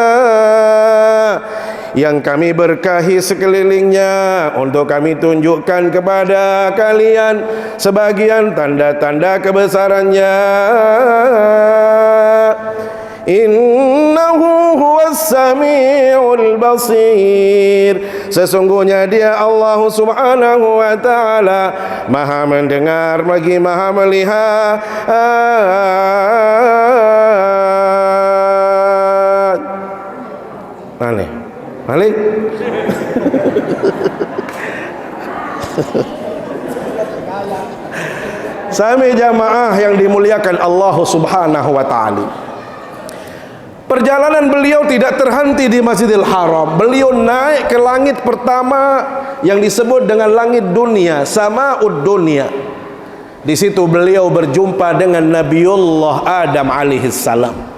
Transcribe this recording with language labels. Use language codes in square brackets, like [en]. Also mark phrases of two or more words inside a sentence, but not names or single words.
[id] Yang kami berkahi sekelilingnya untuk kami tunjukkan kepada kalian sebagian tanda-tanda kebesarannya. [ar] إنه هو السميع البصير. [id] Sesungguhnya dia Allah [ar] سبحانه وتعالى [id] maha mendengar lagi maha melihat. Malik Sami jamaah yang dimuliakan Allah [ar] سبحانه وتعالى, [id] perjalanan beliau tidak terhenti di Masjidil Haram. Beliau naik ke langit pertama yang disebut dengan langit dunia, [ar] سماء الدنيا. [id] Di situ beliau berjumpa dengan Nabiullah Adam alaihissalam.